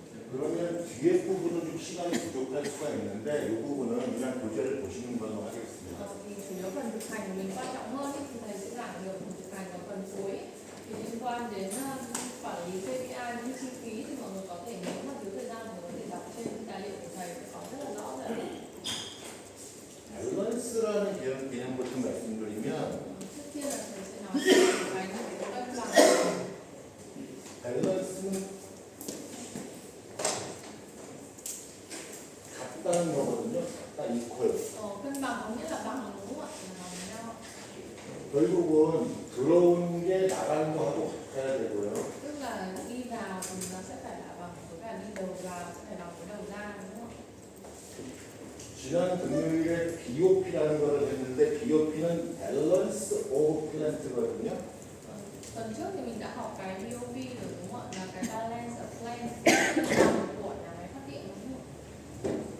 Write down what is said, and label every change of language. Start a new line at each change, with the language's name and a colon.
Korean: 그러면 뒤에 부분은 좀 시간이 부족할 수가 있는데 이 부분은 그냥 교재를 보시는 걸로 하겠습니다.
Vietnamese: Thì chủ yếu phần thực hành của mình quan trọng hơn thì thầy sẽ giảng được phần thực hành ở phần cuối. Thì liên quan đến quản lý KPI như chi phí thì mọi người có thể nếu mà thiếu thời gian thì có thể đọc trên tài liệu của thầy có rất là rõ rồi.
Korean: 밸런스라는 개념부터 말씀드리면
Vietnamese: Trước tiên là thầy sẽ nói về cái cân bằng.
Korean: 밸런스는 같다는 거거든요. 같다 이퀄.
Vietnamese: Cân bằng có nghĩa là bằng đúng không ạ? Là bằng nhau.
Korean: 결국은 들어오는 게 나가는 거하고 같아야 되고요.
Vietnamese: Tức là đi vào thì nó sẽ phải là bằng với cả đi đầu vào sẽ phải bằng với đầu ra đúng không ạ?
Korean: 지난 금요일에 BOP라는 거를 했는데 BOP는 밸런스 오브 플랜트거든요.
Vietnamese: Tuần trước thì mình đã học cái BOP rồi đúng không ạ? Là cái balance of plant của nhà máy phát điện đúng không ạ?